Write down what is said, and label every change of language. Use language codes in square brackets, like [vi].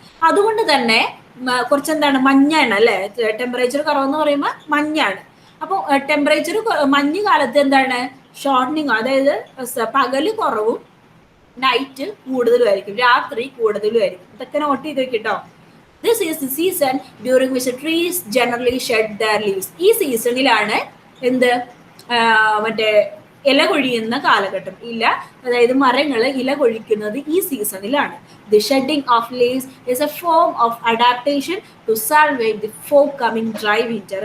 [ml] അതുകൊണ്ട് തന്നെ കുറച്ച് എന്താണ്, മഞ്ഞാണ് അല്ലെ. ടെമ്പറേച്ചർ കുറവെന്ന് പറയുമ്പോൾ മഞ്ഞാണ്. അപ്പോൾ ടെമ്പറേച്ചർ മഞ്ഞ് കാലത്ത് എന്താണ്, ഷോർട്ടനിങ്, അതായത് പകല് കുറവും നൈറ്റ് കൂടുതലും ആയിരിക്കും, രാത്രി കൂടുതലും ആയിരിക്കും. ഇതൊക്കെ നോട്ട് ചെയ്ത് വെക്കിട്ടോ. [en] This is the season during which trees generally shed their leaves. [ml] ഈ സീസണിലാണ് എന്ത്, മറ്റേ ഇല കൊഴിയുന്ന കാലഘട്ടം. അതായത് മരങ്ങൾ ഇല കൊഴിക്കുന്നത് ഈ സീസണിലാണ്. [en] The shedding of leaves is a form of adaptation to salvage the forthcoming dry winter.